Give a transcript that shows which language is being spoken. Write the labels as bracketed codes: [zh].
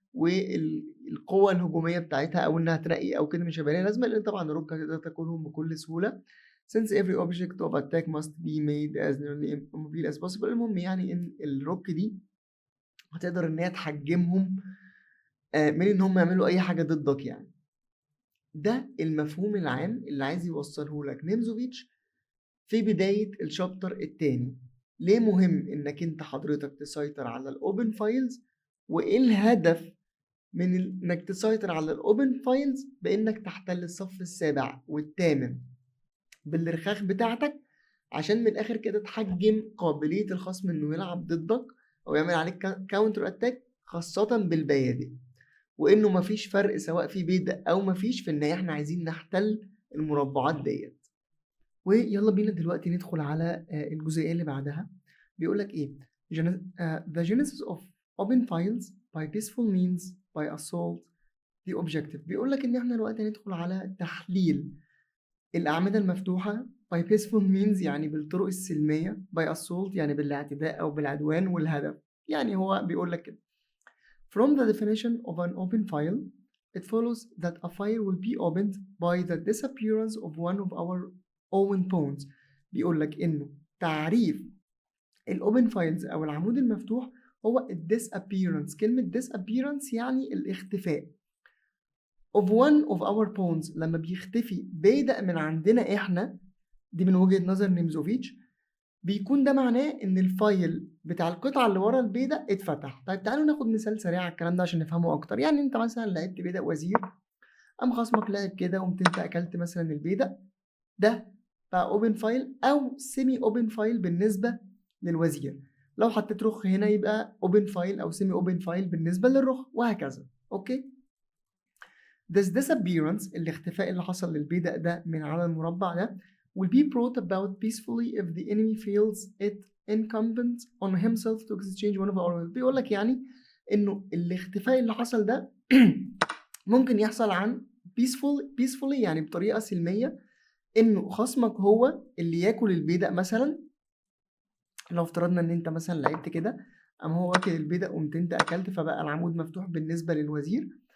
[ar] والقوة الهجومية بتاعتها أو إنها تنقي أو كده مش هيبقى ليها لازمة، لأن طبعا الروك هتقدر تاكلهم بكل سهولة. [en] since every object of attack must be made as nearly immobile as possible. [ar] المهم يعني إن الروك دي هتقدر إن هي تحجمهم من إن هم يعملوا أي حاجة ضدك يعني. ده المفهوم العام اللي عايز يوصله لك نيمزوفيتش في بداية الشابتر التاني. ليه مهم إنك أنت حضرتك تسيطر على الأوبن فايلز، وإيه الهدف من إنك تسيطر على الأوبن فايلز بإنك تحتل الصف السابع والثامن بالرخاخ بتاعتك، عشان من الآخر كده تحجم قابلية الخصم إنه يلعب ضدك أو يعمل عليك كاونتر أتاك، خاصة بالبيادق، وإنه مفيش فرق سواء في بيدق أو مفيش، في النهاية إحنا عايزين نحتل المربعات ديت. ويلا بينا دلوقتي ندخل على الجزئية اللي بعدها. بيقولك إيه؟ [en] The genesis of open files by peaceful means by assault the objective. [ar] بيقولك إن إحنا دلوقتي هندخل على تحليل الأعمدة المفتوحة [en] by peaceful means [ar] يعني بالطرق السلمية، [en] by assault [ar] يعني بالاعتداء أو بالعدوان، والهدف يعني هو بيقولك كده. [en] From the definition of an open file, it follows that a file will be opened by the disappearance of one of our own pawns. [ar] بيقولك إنه تعريف الأوبن فايلز أو العمود المفتوح هو disappearance. كلمة disappearance يعني الاختفاء of one of our pawns، لما بيختفي بيدق من عندنا إحنا، دي من وجهة نظر نيمزوفيتش، بيكون ده معناه إن الفايل بتاع القطعة اللي ورا البيدق اتفتح. طيب تعالوا ناخد مثال سريع على الكلام ده عشان نفهمه أكتر. يعني أنت مثلا لعبت بيدق وزير، قام خصمك لعب كده وقمت أنت أكلت مثلا البيدق ده، بقى اوبن فايل او سيمي اوبن فايل بالنسبه للوزير. لو حطيت رخ هنا يبقى اوبن فايل او سيمي اوبن فايل بالنسبه للرخ، وهكذا. اوكي. [en] This disappearance [ar] الاختفاء اللي حصل للبيدق ده من على المربع ده [en] will be brought about peacefully if the enemy feels it incumbent on himself to exchange one of our. [ar] بيقول لك يعني انه الاختفاء اللي حصل ده ممكن يحصل عن peacefully يعني بطريقه سلميه، انه خصمك هو اللي ياكل البيدق. مثلا لو افترضنا ان انت مثلا لعبت كده، اما هو واكل البيدق وقمت انت اكلت، فبقى العمود مفتوح بالنسبه للوزير.